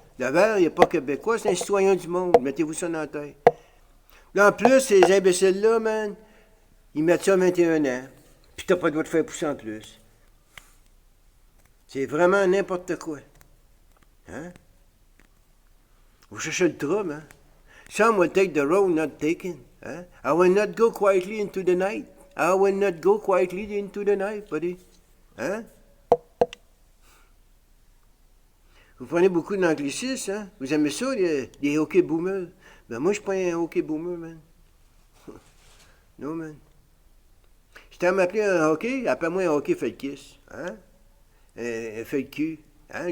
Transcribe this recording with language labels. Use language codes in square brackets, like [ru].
[fr] Le vert, il n'est pas québécois, c'est un citoyen du monde. Mettez-vous ça dans la tête. Là, en plus, ces imbéciles-là, man, ils mettent ça à 21 ans. Puis t'as pas le droit de faire pousser en plus. C'est vraiment n'importe quoi. Hein? Vous cherchez le trouble, hein? [en] Some will take the road not taken. Hein? I will not go quietly into the night. I will not go quietly into the night, buddy. Hein? [fr] Vous prenez beaucoup d'anglicisme, hein? Vous aimez ça, les hockey boomers? Ben moi, je suis pas un hockey boomer, man. Non, man. Si t'aimes m'appeler un hockey, appelle-moi un hockey felkis. Hein? Un feuille de cul. Hein?